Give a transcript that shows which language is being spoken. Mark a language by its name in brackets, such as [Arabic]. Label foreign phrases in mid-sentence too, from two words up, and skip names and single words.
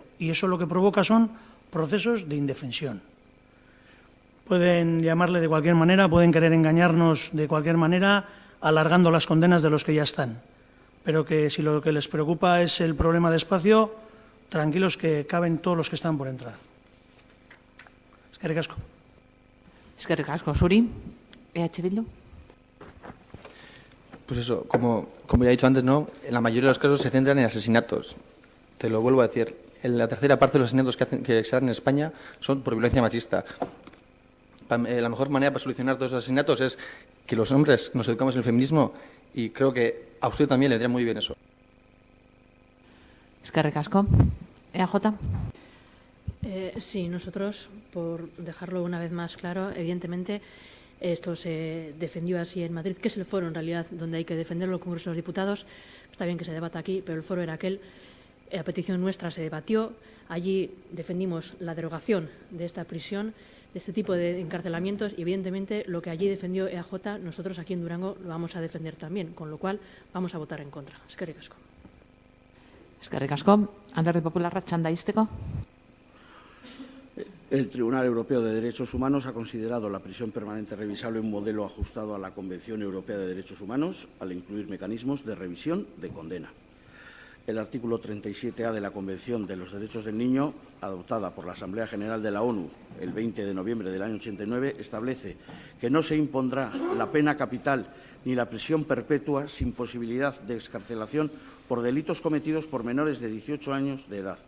[Spanish] Y eso lo que provoca son procesos de indefensión. Pueden llamarle de cualquier manera, pueden querer engañarnos de cualquier manera, alargando las condenas de los que ya están. Pero que si lo que les preocupa es el problema de espacio, tranquilos que caben todos los que están por entrar. [Basque] Eskerrik asko. Eskerrik asko, zuri. EH Bildu. [Spanish] Pues eso, como ya he dicho antes, ¿no? En la mayoría de los casos se centran en asesinatos. Te lo vuelvo a decir. La tercera parte de los asesinatos que se dan en España son por violencia machista. La mejor manera para solucionar todos los asesinatos es que los hombres nos educamos en el feminismo y creo que a usted también le vendría muy bien eso. [Basque] Eskerrik asko. EAJ. [Spanish] Sí, nosotros, por dejarlo una vez más claro, evidentemente esto se defendió así en Madrid, que es el foro en realidad donde hay que defenderlo, el Congreso de los Diputados. Está bien que se debata aquí, pero el foro era aquel. A petición nuestra se debatió. Allí defendimos la derogación de esta prisión, de este tipo de encarcelamientos, y evidentemente lo que allí defendió EAJ, nosotros aquí en Durango lo vamos a defender también, con lo cual vamos a votar en contra. [Basque] Eskerrik asko. Eskerrik asko. Alderdi Popularra txanda izteko. [Spanish] El Tribunal Europeo de Derechos Humanos ha considerado la prisión permanente revisable un modelo ajustado a la Convención Europea de Derechos Humanos al incluir mecanismos de revisión de condena. El artículo 37A de la Convención de los Derechos del Niño, adoptada por la Asamblea General de la ONU el 20 de noviembre del año 89, establece que no se impondrá la pena capital ni la prisión perpetua sin posibilidad de excarcelación por delitos cometidos por menores de 18 años de edad.